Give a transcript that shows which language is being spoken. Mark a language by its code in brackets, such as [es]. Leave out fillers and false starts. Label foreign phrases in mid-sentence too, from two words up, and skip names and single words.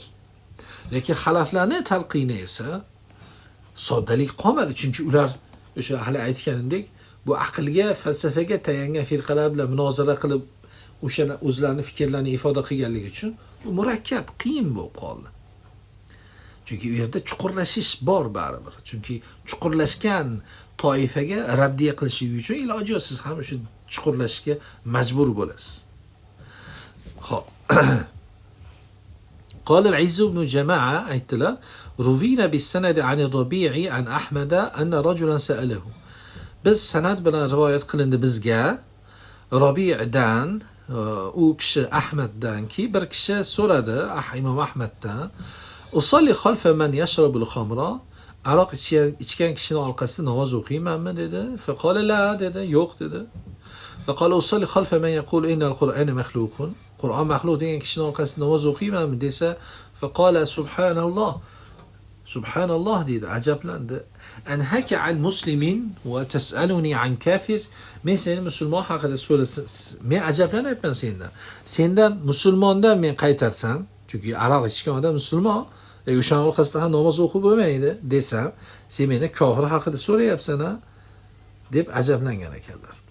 [uz] Lekin xalaflarning talqini esa soddalik qolmadi, chunki ular o'sha hali aytganimdek bu aqlga, falsafaga tayangan firqalar bilan munozara qilib o'sha o'zlarining fikrlarini ifoda qilganligi uchun bu murakkab, qiyin bo'lib qoldi. Chunki u yerda chuqurlashish bor baribir. Chunki chuqurlashgan toifaga raddiya qilish uchun iloji yo'q, siz ham o'sha chuqurlashga majbur bo'lasiz. Xo'p. [ar] قال العز بن جماعة [uz] aytdilar [ar] روينا بالسند عن الربيع عن أحمد أن رجلا سأله [uz] biz sanad bilan rivoyat qilindi bizga Rabi'dan u kishi Ahmaddanki bir kishi so'radi Imom Ahmaddan [ar] أصلي خلف من يشرب الخمر [uz] aroq ichgan kishining orqasida namoz o'qiymanmi dedi. [ar] فقال لا [uz] dedi, yo'q dedi. [ar] فقال أصلي خلف من يقول إن القرآن مخلوق [uz] Qur'on maxluq degan kishining orqasida namoz o'qiymanmi desa [ar] فقال سبحان الله سبحان الله [uz] dedi, ajablandi. [ar] أنهاك عن مسلم وتسألني عن كافر. [uz] Men seni musulmon haqida so'rasam, men ajablanyapman sendan musulmondan men qaytarsam, chunki aroq ichgan odam musulmon, o'shaning orqasida ham namoz o'qib bo'lmaydi desam, sen meni kofir haqida so'rayapsan a deb ajablangan ekanlar.